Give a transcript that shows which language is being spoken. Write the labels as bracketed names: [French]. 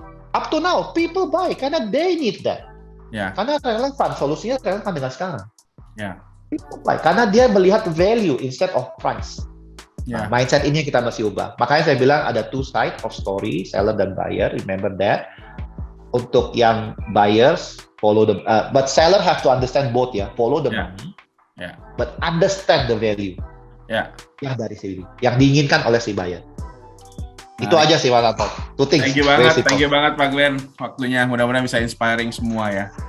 [English] Up to now people buy karena they need that. [Indonesian] Karena relevan, solusinya relevan dengan sekarang. [English] People buy [Indonesian] karena dia melihat value [English] instead of price. [Indonesian] Mindset ini yang kita masih ubah. Makanya saya bilang ada [English] two side of story, [Indonesian] seller dan buyer. [English] Remember that. [Indonesian] Untuk yang [English] buyers, follow the, but seller have to understand both ya. Follow the money, but understand the value. [Indonesian] Yang dari sini, yang diinginkan oleh si buyer. Itu aja sih Mas Anton. [English] Thank you banget Pak Glenn. [Indonesian] Waktunya mudah-mudahan bisa inspiring semua ya.